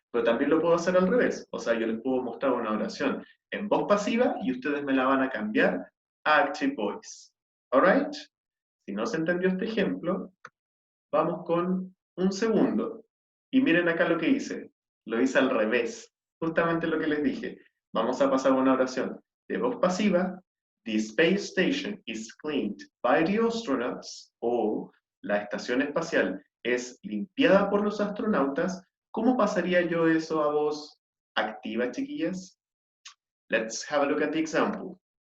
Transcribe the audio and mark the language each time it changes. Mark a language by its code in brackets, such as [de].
[es] Pero también lo puedo hacer al revés. O sea, yo les puedo mostrar una oración en voz pasiva y ustedes me la van a cambiar a active voice. Alright? Si no se entendió este ejemplo, vamos con un segundo. Y miren acá lo que hice. Lo hice al revés. Justamente lo que les dije. Vamos a pasar a una oración de voz pasiva. [en] The space station is cleaned by the astronauts. [es] O la estación espacial es limpiada por los astronautas. ¿Cómo pasaría yo eso a voz activa, chiquillas? [en] Let's have a look at the example.